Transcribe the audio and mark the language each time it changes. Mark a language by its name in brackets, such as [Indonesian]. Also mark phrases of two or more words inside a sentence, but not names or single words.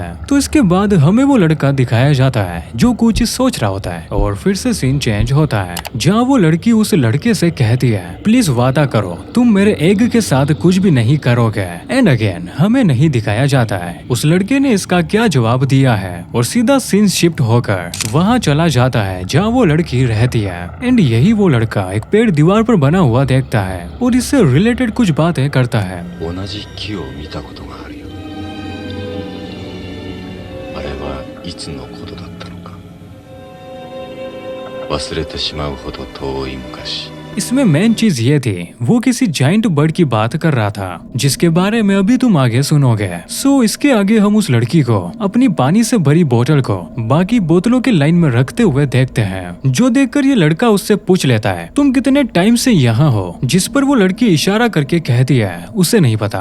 [Hindi] तो इसके बाद हमें वो लड़का दिखाया जाता है जो कुछ सोच रहा होता है और फिर से [English] scene change [Hindi] होता है जहाँ वो लड़की उस लड़के से कहती है प्लीज वादा करो तुम मेरे एग के साथ कुछ भी नहीं करोगे। [English] and again [Hindi] हमें नहीं दिखाया जाता है उस लड़के ने इसका क्या जवाब दिया है और सीधा सीन शिफ्ट होकर वहाँ चला जाता है जहाँ वो लड़की रहती है। एंड यही वो लड़का एक पेड़ दीवार पर बना हुआ देखता है और इससे रिलेटेड कुछ बातें करता है। [Japanese] 同じ木を見たことがあるよ。あれはいつのことだったのか。忘れてしまうほど遠い昔。 [Hindi] इसमें मेन चीज ये थी वो किसी [English] giant bird [Hindi] की बात कर रहा था जिसके बारे में अभी तुम आगे सुनोगे। सो इसके आगे हम उस लड़की को अपनी पानी से भरी बोतल को बाकी बोतलों के लाइन में रखते हुए देखते हैं जो देखकर ये लड़का उससे पूछ लेता है तुम कितने टाइम से यहाँ हो, जिस पर वो लड़की इशारा करके कहती है उसे नहीं पता।